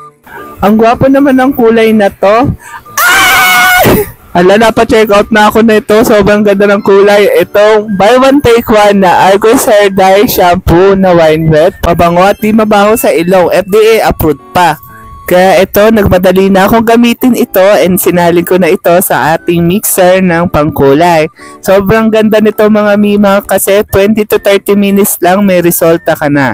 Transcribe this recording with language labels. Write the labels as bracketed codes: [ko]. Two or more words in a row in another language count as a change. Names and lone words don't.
[tl] Ang gwapo naman ng kulay na to. Ala, napa-check out na ako na ito. Sobrang ganda ng kulay. Itong [en] buy one take one [tl] na Argos Hair Dye Shampoo na [en] wine red. [tl] Pabango at di mabaho sa ilong. [en] FDA approved pa. [tl] Kaya ito, nagmadali na akong gamitin ito and sinalin ko na ito sa ating mixer ng pangkulay. Sobrang ganda nito mga mima kasi 20 to 30 minutes lang may resulta ka na.